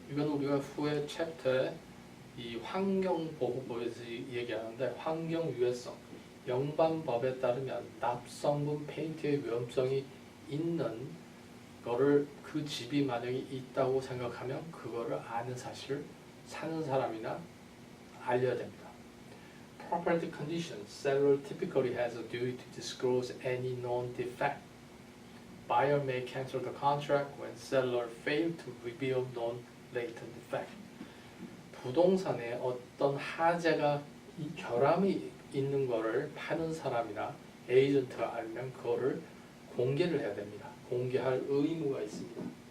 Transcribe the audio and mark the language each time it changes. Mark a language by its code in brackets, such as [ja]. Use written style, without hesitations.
[ko] 이건 우리가 후에 챕터에 이 환경보호법에서 얘기하는데 환경 유해성, 영반법에 따르면 납성분 페인트의 위험성이 있는 거를 그 집이 만약에 있다고 생각하면 그거를 아는 사실을 사는 사람이나 알려야 됩니다. [en] Property conditions, seller typically has a duty to disclose any known defect. Buyer may cancel the contract when seller failed to reveal known latent defect. [ko] 부동산에 어떤 하자가 결함이 있는 거를 파는 사람이나 에이전트가 알면 그거를 공개를 해야 됩니다. 공개할 의무가 있습니다.